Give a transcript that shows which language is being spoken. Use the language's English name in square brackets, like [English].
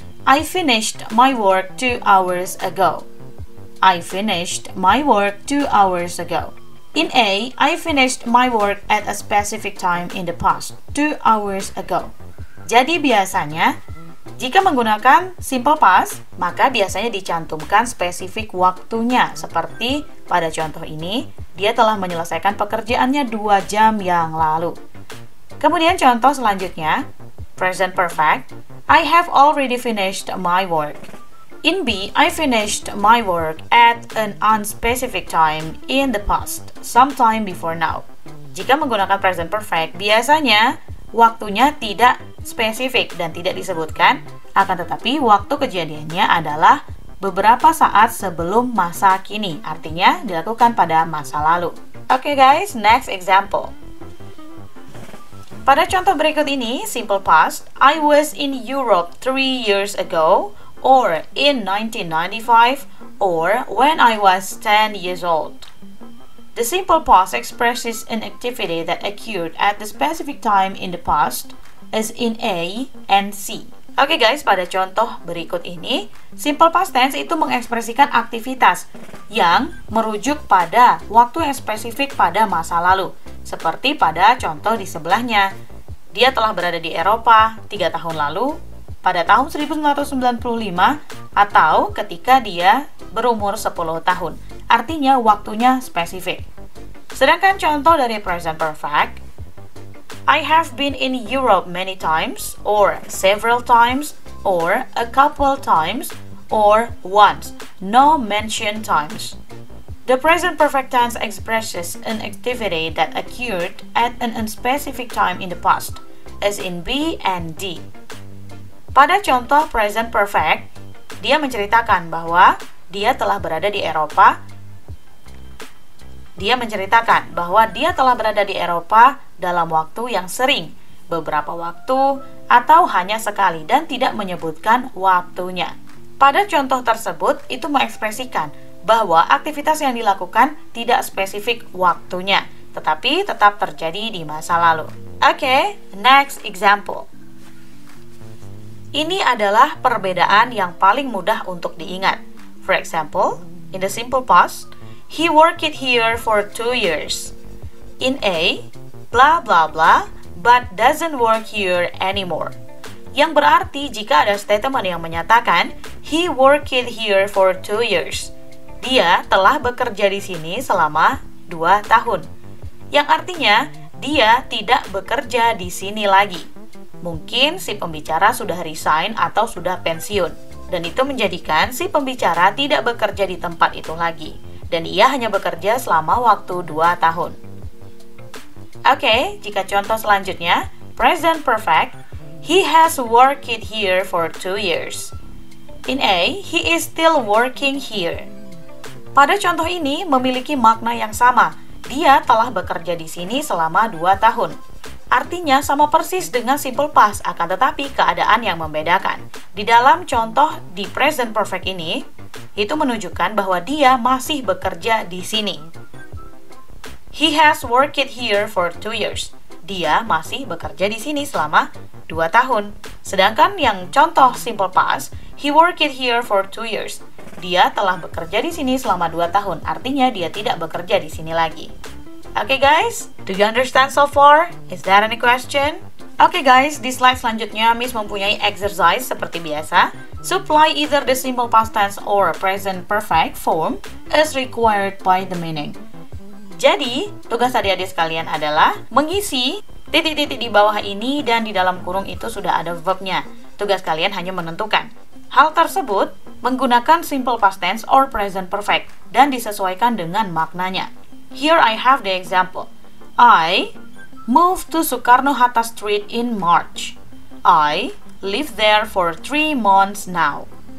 [English] I finished my work 2 hours ago. I finished my work 2 hours ago. In A, I finished my work at a specific time in the past 2 hours ago. [Indonesian] Jadi biasanya, jika menggunakan simple past, maka biasanya dicantumkan spesifik waktunya. Seperti pada contoh ini, dia telah menyelesaikan pekerjaannya 2 jam yang lalu. Kemudian contoh selanjutnya, present perfect. [English] I have already finished my work. In B, I finished my work at an unspecific time in the past, sometime before now. [Indonesian] Jika menggunakan present perfect, biasanya waktunya tidak spesifik dan tidak disebutkan, akan tetapi waktu kejadiannya adalah beberapa saat sebelum masa kini, artinya dilakukan pada masa lalu. [English] Oke guys, next example. [Indonesian] Pada contoh berikut ini, [English] simple past, I was in Europe 3 years ago, or in 1995, or when I was 10 years old. The simple past expresses an activity that occurred at the specific time in the past, as in A and C. [Indonesian] Oke guys, pada contoh berikut ini, simple past tense itu mengekspresikan aktivitas yang merujuk pada waktu yang spesifik pada masa lalu. Seperti pada contoh di sebelahnya, dia telah berada di Eropa 3 tahun lalu, pada tahun 1995, atau ketika dia berumur 10 tahun. Artinya waktunya spesifik. Sedangkan contoh dari [English] present perfect, I have been in Europe many times, or several times, or a couple times, or once. No mention times. The present perfect tense expresses an activity that occurred at an unspecific time in the past, as in B and D. [Indonesian] Pada contoh present perfect, dia menceritakan bahwa dia telah berada di Eropa. Dia menceritakan bahwa dia telah berada di Eropa dalam waktu yang sering, beberapa waktu, atau hanya sekali, dan tidak menyebutkan waktunya. Pada contoh tersebut, itu mengekspresikan bahwa aktivitas yang dilakukan tidak spesifik waktunya, tetapi tetap terjadi di masa lalu. Oke, [English] next example. [Indonesian] Ini adalah perbedaan yang paling mudah untuk diingat. [English] For example, in the simple past, he worked here for 2 years. In A, blah blah blah, but doesn't work here anymore. [Indonesian] Yang berarti jika ada statement yang menyatakan [English] he worked here for 2 years. [Indonesian] Dia telah bekerja di sini selama 2 tahun. Yang artinya, dia tidak bekerja di sini lagi. Mungkin si pembicara sudah resign atau sudah pensiun. Dan itu menjadikan si pembicara tidak bekerja di tempat itu lagi. Dan ia hanya bekerja selama waktu 2 tahun. [English] Oke, [Indonesian] jika contoh selanjutnya, [English] present perfect, he has worked here for 2 years. In A, he is still working here. [Indonesian] Pada contoh ini memiliki makna yang sama. Dia telah bekerja di sini selama 2 tahun. Artinya sama persis dengan simple past, akan tetapi keadaan yang membedakan. Di dalam contoh di present perfect ini, itu menunjukkan bahwa dia masih bekerja di sini. [English] He has worked here for 2 years. [Indonesian] Dia masih bekerja di sini selama 2 tahun. Sedangkan yang contoh [English] simple past, he worked here for 2 years. [Indonesian] Dia telah bekerja di sini selama 2 tahun, artinya dia tidak bekerja di sini lagi. [English] Oke guys, do you understand so far? Is there any question? [Indonesian] Oke guys, di slide selanjutnya Miss mempunyai exercise seperti biasa. [English] Supply either the simple past tense or present perfect form as required by the meaning. [Indonesian] Jadi, tugas adik-adik sekalian adalah mengisi titik-titik di bawah ini dan di dalam kurung itu sudah ada verbnya. Tugas kalian hanya menentukan. Hal tersebut menggunakan simple past tense or present perfect dan disesuaikan dengan maknanya. [English] Here I have the example. I moved to Soekarno-Hatta Street in March. I live there for 3 months now.